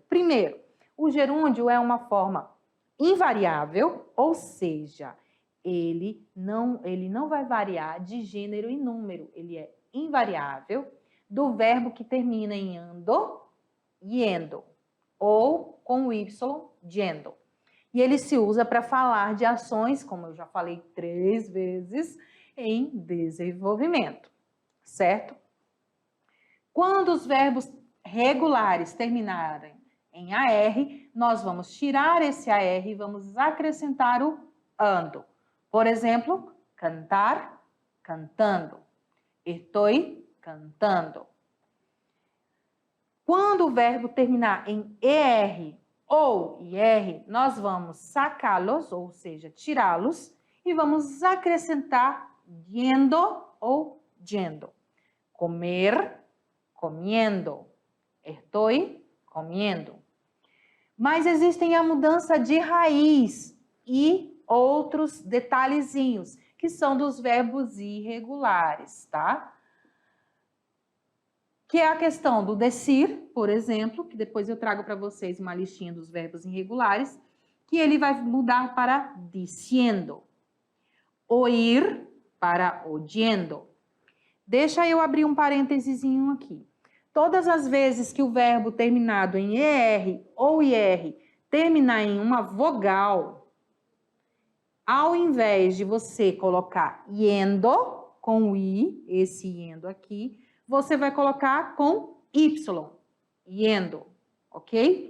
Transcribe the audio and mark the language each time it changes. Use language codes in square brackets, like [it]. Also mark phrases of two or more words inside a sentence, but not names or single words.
[pt] Primeiro, o gerúndio é uma forma invariável, ou seja, ele não vai variar de gênero e número, ele é invariável do verbo que termina em ando, yendo, ou com o y, yendo. E ele se usa para falar de ações, como eu já falei 3 vezes, em desenvolvimento, certo? Quando os verbos regulares terminarem em AR, nós vamos tirar esse AR e vamos acrescentar o ando. Por exemplo, cantar, cantando. [es] Estoy cantando. [pt] Quando o verbo terminar em ER ou IR, nós vamos sacá-los, ou seja, tirá-los, e vamos acrescentar yendo ou yendo. [es] Comer, comiendo. Estoy comiendo. [pt] Mas existem a mudança de raiz e outros detalhezinhos, que são dos verbos irregulares, tá? Que é a questão do decir, por exemplo, que depois eu trago para vocês uma listinha dos verbos irregulares, que ele vai mudar para diciendo. [es] Oír para oyendo. [pt] Deixa eu abrir um parênteses aqui. Todas as vezes que o verbo terminado em ER ou IR terminar em uma vogal, ao invés de você colocar yendo, com o I, esse yendo aqui, você vai colocar com Y, yendo, ok?